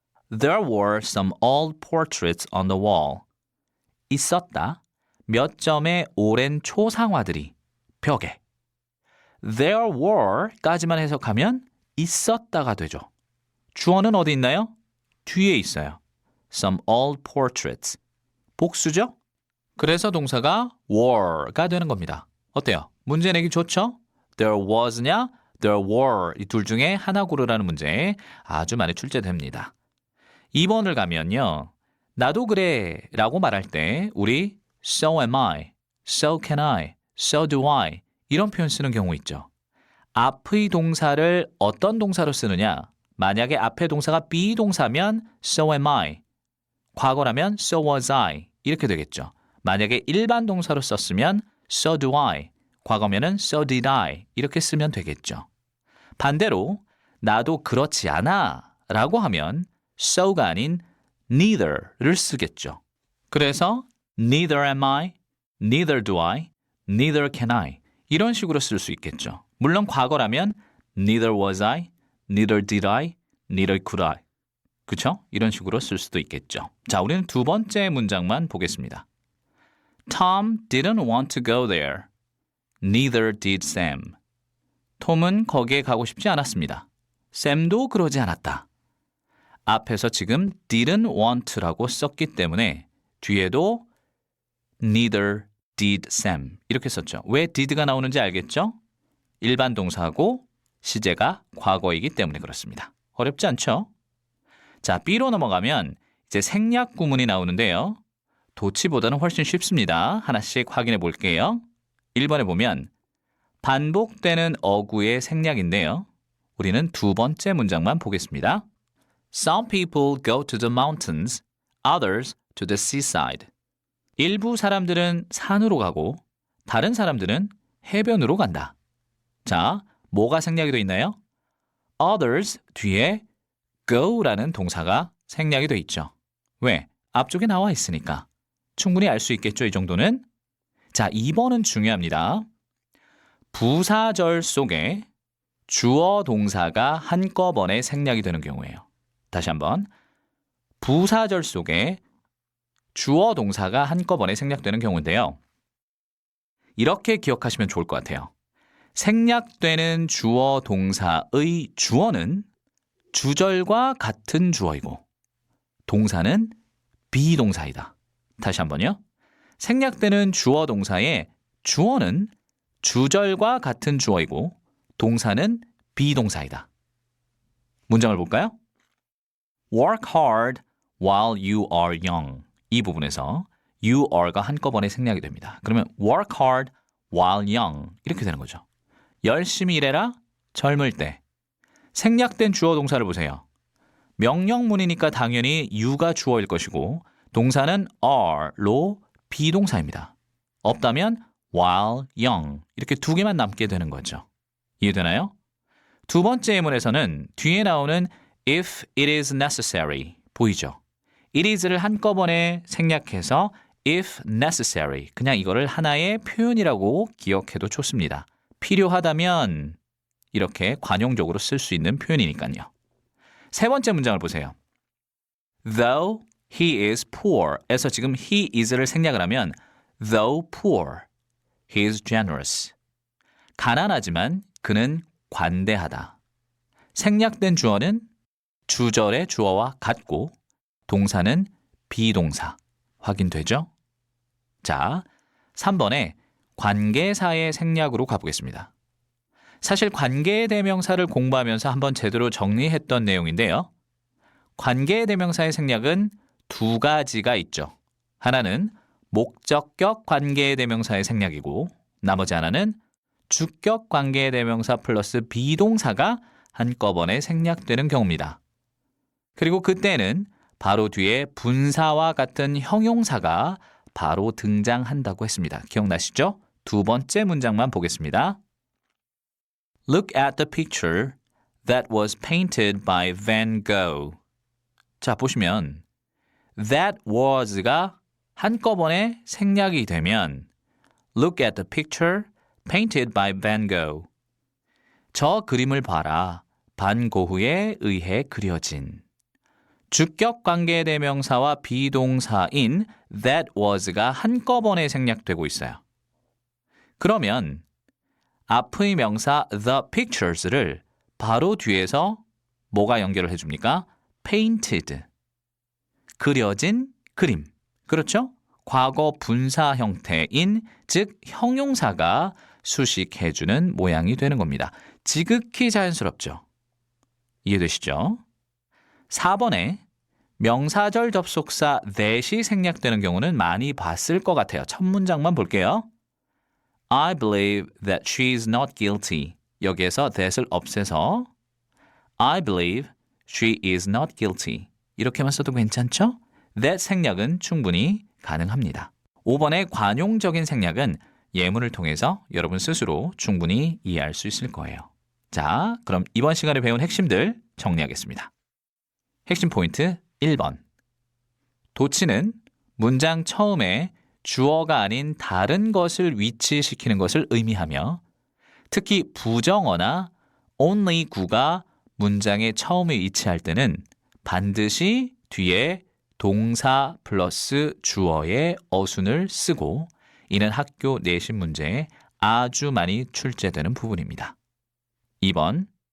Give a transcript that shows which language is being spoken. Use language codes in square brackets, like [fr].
[en] There were some old portraits on the wall. [ko] 있었다. 몇 점의 오랜 초상화들이 벽에. There were까지만 해석하면 있었다가 되죠. 주어는 어디 있나요? 뒤에 있어요. [en] Some old portraits. [ko] 복수죠? 그래서 동사가 were가 되는 겁니다. 어때요? 문제 내기 좋죠? [en] There was [ko] 냐? [en] There were. [ko] 이 둘 중에 하나 고르라는 문제 아주 많이 출제됩니다. 2번을 가면요. 나도 그래 라고 말할 때 우리 [en] so am I, so can I, so do I [ko] 이런 표현 쓰는 경우 있죠. 앞의 동사를 어떤 동사로 쓰느냐? 만약에 앞의 동사가 비동사면 [en] so am I, [ko] 과거라면 [en] so was I [ko] 이렇게 되겠죠. 만약에 일반 동사로 썼으면 [en] so do I. [ko] 과거면은 [en] so did I. [ko] 이렇게 쓰면 되겠죠. 반대로 나도 그렇지 않아 라고 하면 so가 아닌 neither를 쓰겠죠. 그래서 [en] neither am I, neither do I, neither can I [ko] 이런 식으로 쓸 수 있겠죠. 물론 과거라면 [en] neither was I, neither did I, neither could I. [ko] 그쵸? 이런 식으로 쓸 수도 있겠죠. 자, 우리는 두 번째 문장만 보겠습니다. [en] Tom didn't want to go there. Neither did Sam. [ko] 톰은 거기에 가고 싶지 않았습니다. 샘도 그러지 않았다. 앞에서 지금 didn't want라고 썼기 때문에 뒤에도 [en] neither did Sam [ko] 이렇게 썼죠. 왜 did가 나오는지 알겠죠? 일반 동사하고 시제가 과거이기 때문에 그렇습니다. 어렵지 않죠? 자, B로 넘어가면 이제 생략 구문이 나오는데요. 도치보다는 훨씬 쉽습니다. 하나씩 확인해 볼게요. 1번에 보면 반복되는 어구의 생략인데요. 우리는 두 번째 문장만 보겠습니다. [en] Some people go to the mountains, others to the seaside. [ko] 일부 사람들은 산으로 가고 다른 사람들은 해변으로 간다. 자, 뭐가 생략이 되어 있나요? others 뒤에 go라는 동사가 생략이 되어 있죠. 왜? 앞쪽에 나와 있으니까. 충분히 알 수 있겠죠, 이 정도는? 자, 2번은 중요합니다. 부사절 속에 주어 동사가 한꺼번에 생략이 되는 경우예요. 다시 한번. 부사절 속에 주어 동사가 한꺼번에 생략되는 경우인데요. 이렇게 기억하시면 좋을 것 같아요. 생략되는 주어 동사의 주어는 주절과 같은 주어이고 동사는 비동사이다. 다시 한번요. 생략되는 주어 동사의 주어는 주절과 같은 주어이고 동사는 비동사이다. 문장을 볼까요? [en] Work hard while you are young. [ko] 이 부분에서 you are가 한꺼번에 생략이 됩니다. 그러면 [en] work hard while young [ko] 이렇게 되는 거죠. 열심히 일해라 젊을 때. 생략된 주어 동사를 보세요. 명령문이니까 당연히 you가 주어일 것이고 동사는 are로 비동사입니다. 없다면 [en] while young [ko] 이렇게 두 개만 남게 되는 거죠. 이해되나요? 두 번째 예문에서는 뒤에 나오는 [en] if it is necessary [ko] 보이죠? it is를 한꺼번에 생략해서 [en] if necessary [ko] 그냥 이거를 하나의 표현이라고 기억해도 좋습니다. 필요하다면 이렇게 관용적으로 쓸 수 있는 표현이니까요. 세 번째 문장을 보세요. [en] Though he is poor [ko] 에서 지금 [en] he is를 [ko] 생략을 하면 [en] though poor, he is generous. [ko] 가난하지만 그는 관대하다. 생략된 주어는 주절의 주어와 같고 동사는 비동사. 확인되죠? 자, 3번에 관계사의 생략으로 가보겠습니다. 사실 관계대명사를 공부하면서 한번 제대로 정리했던 내용인데요. 관계대명사의 생략은 두 가지가 있죠. 하나는 목적격 관계대명사의 생략이고 나머지 하나는 주격 관계대명사 플러스 비동사가 한꺼번에 생략되는 경우입니다. 그리고 그때는 바로 뒤에 분사와 같은 형용사가 바로 등장한다고 했습니다. 기억나시죠? 두 번째 문장만 보겠습니다. [en] Look at the picture that was painted by Van Gogh. [ko] 자, 보시면 [en] that was가 [ko] 한꺼번에 생략이 되면 [en] Look at the picture painted by Van Gogh. [ko] 저 그림을 봐라. 반 고흐에 의해 그려진. 주격 관계대명사와 비동사인 that was가 한꺼번에 생략되고 있어요. 그러면 앞의 명사 the pictures를 바로 뒤에서 뭐가 연결을 해줍니까? painted. 그려진 그림. 그렇죠? 과거 분사 형태인 즉 형용사가 수식해주는 모양이 되는 겁니다. 지극히 자연스럽죠? 이해되시죠? 4번에 명사절 접속사 that이 생략되는 경우는 많이 봤을 것 같아요. 첫 문장만 볼게요. [en] I believe that she is not guilty. [ko] 여기에서 [en] that을 [ko] 없애서 [en] I believe she is not guilty. [ko] 이렇게만 써도 괜찮죠? that 생략은 충분히 가능합니다. 5번의 관용적인 생략은 예문을 통해서 여러분 스스로 충분히 이해할 수 있을 거예요. 자, 그럼 이번 시간에 배운 핵심들 정리하겠습니다. 핵심 포인트 1번. 도치는 문장 처음에 주어가 아닌 다른 것을 위치시키는 것을 의미하며 특히 부정어나 only 구가 문장의 처음에 위치할 때는 반드시 뒤에 동사 플러스 주어의 어순을 쓰고 이는 학교 내신 문제에 아주 많이 출제되는 부분입니다. 2번.